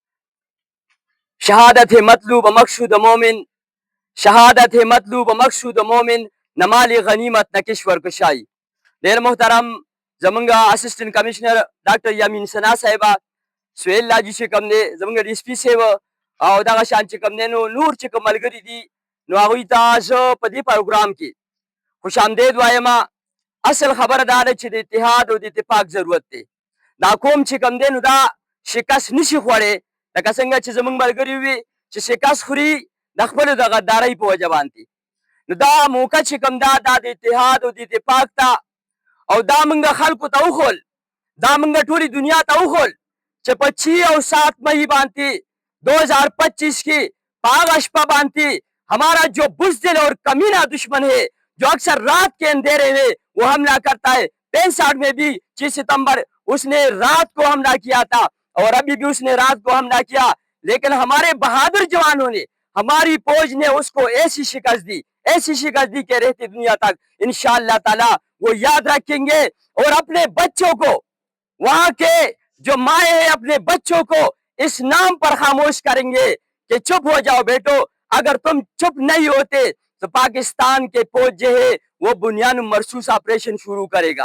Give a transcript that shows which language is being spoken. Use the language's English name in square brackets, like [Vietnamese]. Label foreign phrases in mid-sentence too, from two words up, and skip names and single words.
[Urdu] شہادت مطلوب مقصود مومن، شہادت مطلوب مقصود مومن، نہ مال غنیمت نہ کشور کشائی. [Pashto] دیر محترم زمنگا [English] assistant commissioner [Pashto] ڈاکٹر یامین ثنا صاحبہ سہیل لاجی چکم نے زمنگا ڈی ایس پی سے او دغه شان چکم نے نور چکم ملګری دي نو هغوی ته زه په دې پروګرام کې خوش آمدید وایم. اصل خبره دا ده چې د اتحاد او د اتفاق ضرورت دی. دا قوم چې کوم دی نو دا شکست نشي خوړی، لکه څنګه چې زموږ ملګري وي چې شکست خوري د خپلو د غدارۍ په وجه باندې. نو دا موقع چې کوم دا د اتحاد او د اتفاق ته او دا موږ خلکو ته وښول، دا موږ ټولې دنیا ته وښول چې په 6 او 7 مئی باندې 2025 کې په هغه شپه باندې [Urdu] ہمارا جو بزدل اور کمینہ دشمن ہے جو اکثر رات کے اندھیرے میں وہ حملہ کرتا ہے، 65 میں بھی 6 ستمبر اس نے رات کو حملہ کیا تھا اور ابھی بھی اس نے رات کو حملہ کیا، لیکن ہمارے بہادر جوانوں نے، ہماری فوج نے اس کو ایسی شکست دی کہ رہتی دنیا تک [Arabic] انشاءاللہ تعالی [Urdu] وہ یاد رکھیں گے اور اپنے بچوں کو، وہاں کے جو مائیں ہیں اپنے بچوں کو اس نام پر خاموش کریں گے کہ چپ ہو جاؤ بیٹو، اگر تم چپ نہیں ہوتے تو پاکستان کے فوج جو ہے وہ بنیان مرصوص آپریشن شروع کرے گا.